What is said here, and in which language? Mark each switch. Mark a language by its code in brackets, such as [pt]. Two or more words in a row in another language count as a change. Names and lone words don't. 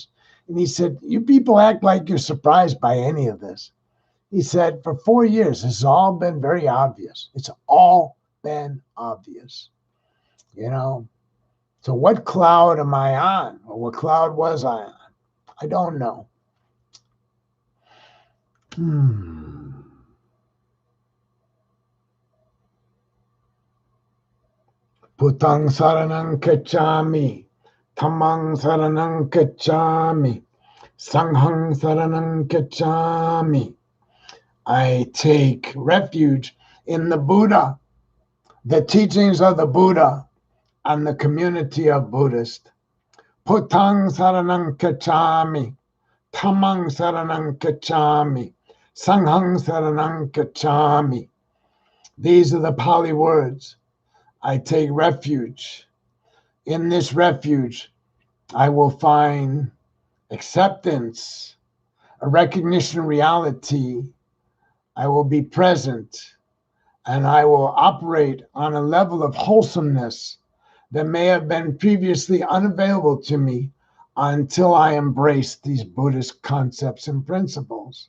[en] And he said, you people act like you're surprised by any of this. He said, for 4 years, this has all been very obvious. It's all been obvious. So what cloud am I on? Or what cloud was I on? I don't know. [pi] Putang saranang kachami, Dhammang saranang kachami, Sanghang saranang kachami. [en] I take refuge in the Buddha, the teachings of the Buddha, and the community of Buddhists. [pi] Putang saranang kachami, Dhammang saranang kachami, Sanghang saranang kachami. [en] These are the Pali words. I take refuge. In this refuge, I will find acceptance, a recognition of reality. I will be present, and I will operate on a level of wholesomeness that may have been previously unavailable to me until I embraced these Buddhist concepts and principles.